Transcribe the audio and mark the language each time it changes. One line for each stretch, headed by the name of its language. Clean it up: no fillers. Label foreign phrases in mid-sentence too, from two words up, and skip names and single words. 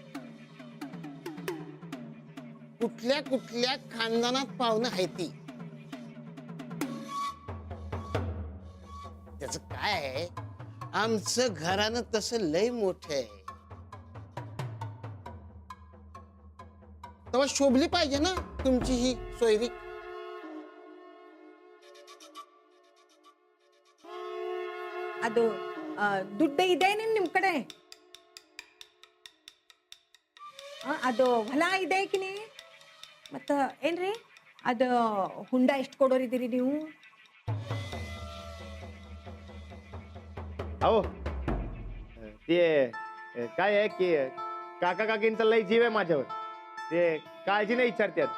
Marathi: कुठल्या कुठल्या खानदानात पाहुणं आहे ती? त्याच काय आहे, आमचं घरानं तसं लय मोठं आहे. तेव्हा शोभली पाहिजे ना तुमची ही सोयरीक.
Kannada: ಅದು ದುಡ್ಡು ಇದೆ ನಿಮ್ ಕಡೆ? ಅದು ಹೊಲ ಇದೆ ಕಿನಿ ಮತ್ತ ಏನ್ರಿ ಅದು ಹುಂಡ ಎಷ್ಟು ಕೊಡೋರಿದ್ದೀರಿ ನೀವು?
Marathi: अहो ते काय आहे की काका काकींचा लय जीव आहे माझ्यावर. ते काळजी नाही विचारतात.